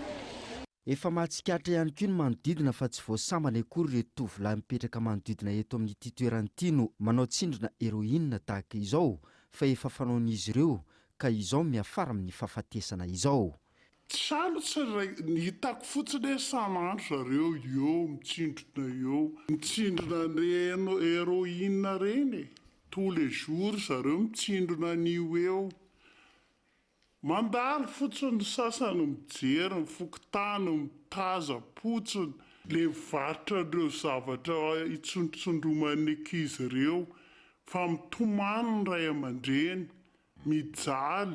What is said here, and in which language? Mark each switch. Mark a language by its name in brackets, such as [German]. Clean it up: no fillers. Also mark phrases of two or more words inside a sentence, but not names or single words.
[Malagasy] Efa mahatsikatra ihany koa ny manodidina fa tsy voasambana akory ireto tovolahy mipetraka manodidina eto amin'ity toerana ity no manao tsindrona héroïne tahaka izao fa efa fanaon'izy ireo ka izao miafara amin'ny fahafatesana izao. Sarotsy ny hitako fotsiny hoe sanandro zareo eo mitsindrona eo mitsindrona reno héroïne reny [French] tous les jours [Malagasy] zareo mitsindrona an'io eo. Mandalo fotsiny sasany mijery ny fokotany mitaza fotsiny le mivarotra ireo zavatra itsondratsondroman'ny ankizy ireo fa mitomany ny ray aman-dreny mijaly.